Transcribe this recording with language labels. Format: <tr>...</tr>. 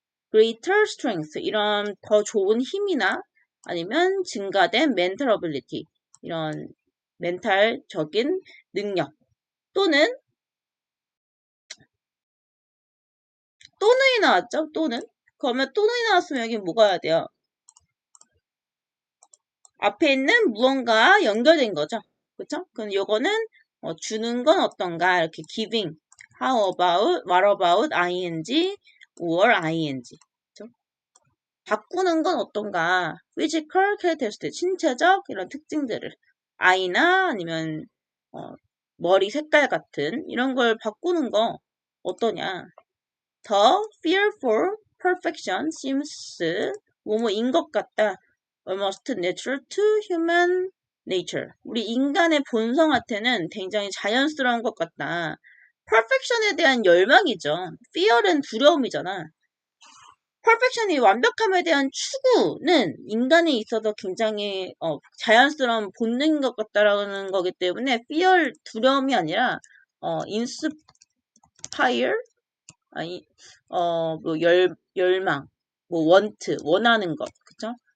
<en>greater strength</en> <ko>이런 더 좋은 힘이나 아니면 증가된</ko> <en>mental ability</en> <ko>이런 멘탈적인 능력 또는 또는이 나왔죠? 또는 그러면 또는이 나왔으면 여기 뭐가 해야 돼요? 앞에 있는 무언가 연결된 거죠. 그쵸? 그럼 요거는 주는 건 어떤가? 이렇게</ko> <en>giving how about, what about ing or ing</en> <ko>그쵸? 바꾸는 건 어떤가?</ko> <en>physical characteristic,</en> <ko>신체적 이런 특징들을 I나 아니면 머리 색깔 같은 이런 걸 바꾸는 거 어떠냐?</ko> <en>The fear for perfection seems</en> <ko>뭐뭐인 것 같다.</ko> <en>Almost natural to human nature.</en> <ko>우리 인간의 본성한테는 굉장히 자연스러운 것 같다. perfection에 대한 열망이죠. fear은 두려움이잖아. perfection이 완벽함에 대한 추구는 인간에 있어서 굉장히 자연스러운 본능인 것 같다라는 거기 때문에 fear 두려움이 아니라 inspire 아니 뭐 열망 뭐 want 원하는 것 그쵸?</ko>